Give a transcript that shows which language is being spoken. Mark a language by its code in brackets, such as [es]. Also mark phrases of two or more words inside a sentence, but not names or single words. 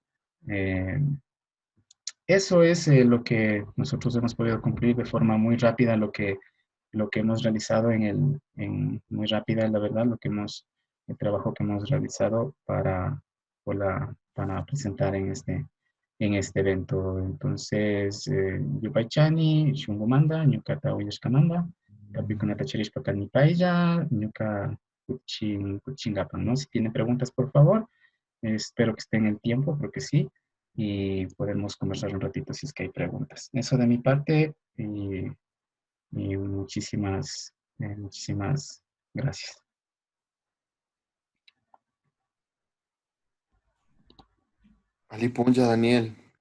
[es] Eh, Eso es lo que nosotros hemos podido cumplir de forma muy rápida, lo que hemos realizado muy rápida, la verdad, el trabajo que hemos realizado para presentar en este evento. Entonces, [qu] Yupaychani, Shungumanda, Ñucata Uyashkamanda, Capricornata Cherishpacani Paella, Ñuca Kuchingapan, [es] ¿no? Si tienen preguntas, por favor, espero que estén en el tiempo, porque sí, y podemos conversar un ratito si es que hay preguntas. Eso de mi parte, y muchísimas gracias. [qu] Ali Punja, Daniel.